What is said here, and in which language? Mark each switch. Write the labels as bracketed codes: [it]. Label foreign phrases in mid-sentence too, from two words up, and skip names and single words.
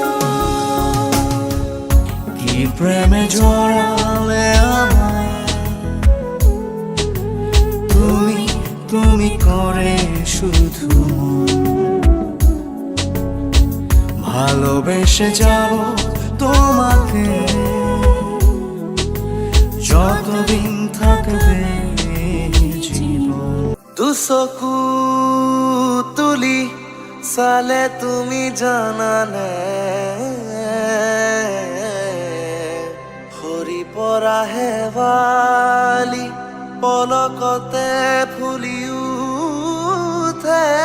[bn] কি প্রেমে জড়ালে আমায় তুমি তুমি করে শুধু মন। ভালোবেসে যাব তোমাকে যতদিন থাকবে জীবন। [as] দুচকু তুলি চালে তুমি জানানে সৰি পৰা হেৱালি পলকতে ফুলি উঠে।